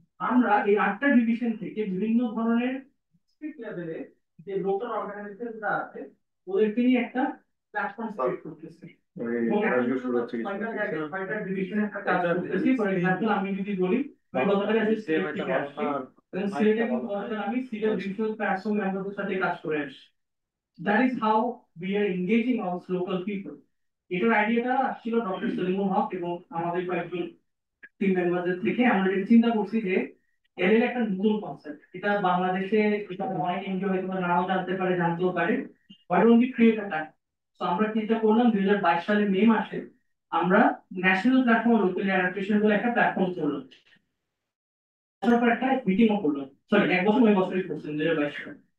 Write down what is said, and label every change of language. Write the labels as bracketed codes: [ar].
[bn] আমরা এই 8টা ডিভিশন থেকে বিভিন্ন ধরনের ডিস্ট্রিক্ট লেভেলে যে লোকাল অর্গানাইজেশনরা আছে ওদেরকে নিয়ে একটা প্ল্যাটফর্ম ক্রিয়েট করতেছি। এবং এখন পর্যন্ত 6টা জায়গায় 6টা ডিভিশনে একটা কাজ করতেছি। ফর এক্সাম্পল আমি যদি বলি, আমি গতকাল আসলে সিলেট থেকে আসছি, সিলেটে কিন্তু আমি সিলেট ডিভিশনাল প্ল্যাটফর্ম মেম্বারদের সাথে কাজ করে আসছি। [en] That is how we are engaging our local people. [bn] এটার আইডিয়াটা ছিল ডক্টর সলিমুল হক এবং আমাদের কয়েকজন টিম মেম্বারদের থেকে। আমরা যেটা চিন্তা করছি যে এর একটা নতুন কনসেপ্ট, এটা বাংলাদেশে এটা অনেক এনজিও হয়তো নাও জানতে পারে, জানতেও পারে, [en] But only create a time. [bn] তো আমরা চিন্তা করলাম 2022 সালের মে মাসে আমরা ন্যাশনাল প্ল্যাটফর্ম লোকাল অ্যাডাপ্টেশন বলে একটা প্ল্যাটফর্ম করলাম, তারপর একটা মিটিংও করলাম, সরি 1 বছর ওই বছরই করছেন 2022 সালে।